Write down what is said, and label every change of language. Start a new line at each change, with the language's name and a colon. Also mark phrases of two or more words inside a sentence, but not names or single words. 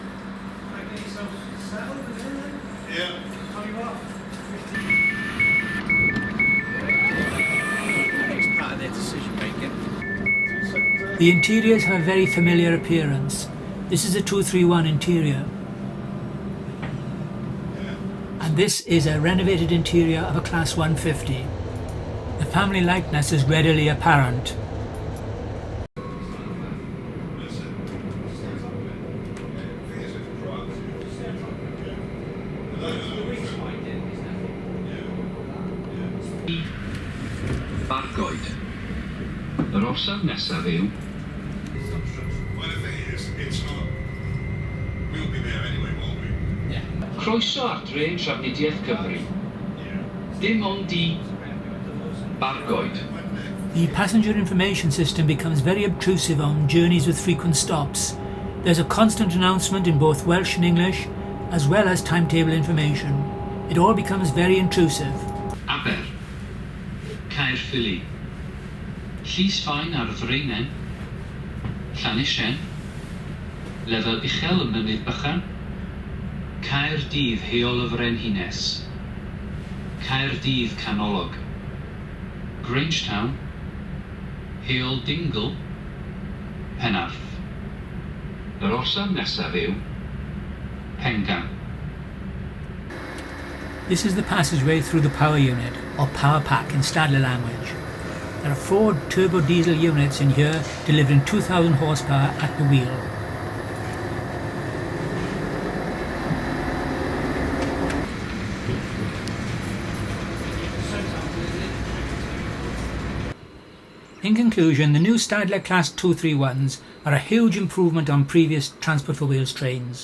English: The interiors have a very familiar appearance. This is a 231 interior, and this is a renovated interior of a Class 150. The family likeness is readily apparent. Bargoed.
Welsh: Yr orsaf nesaf yw...
English: Well, the thing is, it's not... We'll be there anyway, won't we? Yeah.
Welsh: Croeso ar dren trafnidiaeth Cymru. Dim ond I... Bargoed.
English: The passenger information system becomes very obtrusive on journeys with frequent stops. There's a constant announcement in both Welsh and English, as well as timetable information. It all becomes very intrusive.
Welsh: Aber. Caerphilly. Llysfaen ar Ddraenen. Llanisien. Lefel uchel ym Mynydd Bychan. Caerdydd heol y Frenhines. Caerdydd canolog. Grangetown. Heol Dingle. Penarth. Yr orsaf nesaf yw Pengan.
English: This is the passageway through the power unit, or power pack in Stadler language. There are 4 turbo diesel units in here delivering 2,000 horsepower at the wheel. In conclusion, the new Stadler Class 231s are a huge improvement on previous Transport for Wales trains.